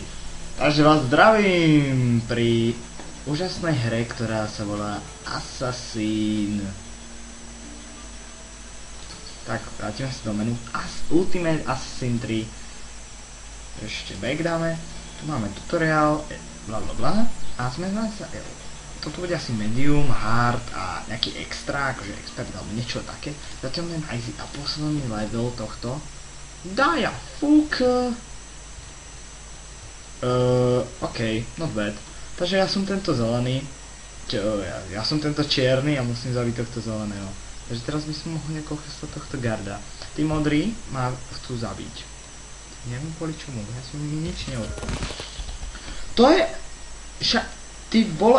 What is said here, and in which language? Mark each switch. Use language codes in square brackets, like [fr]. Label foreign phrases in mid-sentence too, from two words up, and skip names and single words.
[sk] Takže vás zdravím pri úžasnej hre, ktorá sa volá Assassin. Tak, vrátime sa do menu Ultimate Assassin 3. Ešte back dáme. Tu máme tutoriál, blablabla. A sme sa... Toto bude asi medium, hard a nejaký extra, akože expert alebo niečo také. Zatiaľ len easy a posledný level tohto. Daja, fúk. [en] OK, not bad. [sk] Takže ja som tento zelený. Ja som tento čierny a musím zabiť tohto zeleného. Takže teraz by som mohol niekoho chystať tohto garda. Tí modrí ma chcú zabiť. Neviem kvôli čomu, ja som mi nič neurobil. To je... Ty vole...